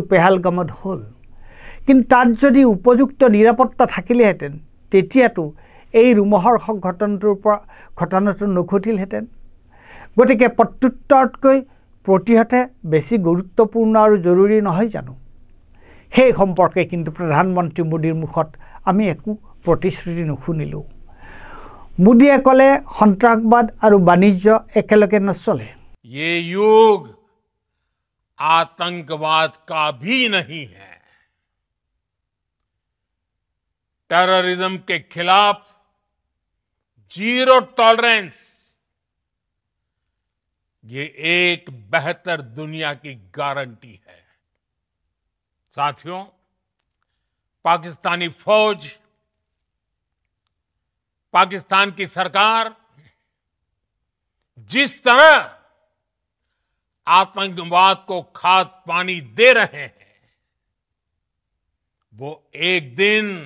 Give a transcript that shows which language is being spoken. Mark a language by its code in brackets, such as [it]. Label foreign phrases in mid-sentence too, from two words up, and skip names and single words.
[as] পেহালগামত হ'ল কিন্তু তাত যদি উপযুক্ত নিৰাপত্তা থাকিলেহেঁতেন তেতিয়াতো এই ৰুমহৰ ঘটনাটো নঘটিলহেঁতেন গতিকে প্ৰত্যুত্তৰতকৈ প্ৰতিহতে বেছি গুৰুত্বপূৰ্ণ আৰু জৰুৰী নহয় জানো সেই সম্পৰ্কে কিন্তু প্ৰধানমন্ত্ৰী মোদীৰ মুখত আমি একো প্ৰতিশ্ৰুতি নুশুনিলো মোদীয়ে ক'লে সন্ত্ৰাসবাদ আৰু বাণিজ্য একেলগে নচলে [hi] ये युग आतंकवाद का भी नहीं है टेररिज्म के खिलाफ [en] zero tolerance [hi] ये एक बेहतर दुनिया की गारंटी है साथियों पाकिस्तानी फौज पाकिस्तान की सरकार जिस तरह आतंकवाद को खाद पानी दे रहे हैं वो एक दिन